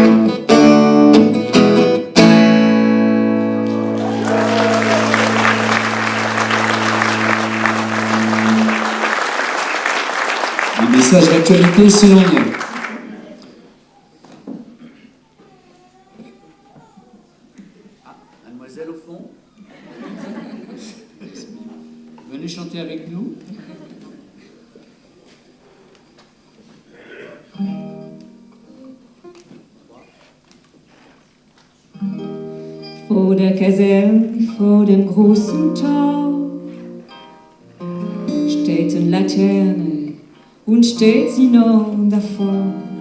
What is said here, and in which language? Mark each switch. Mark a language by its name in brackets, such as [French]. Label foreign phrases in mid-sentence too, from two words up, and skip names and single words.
[French] Un message d'actualité selon nous. Mademoiselle au fond. Venez chanter avec nous. [German] Vor der Kaserne, vor dem großen Tor, steht eine Laterne und steht sie noch davor.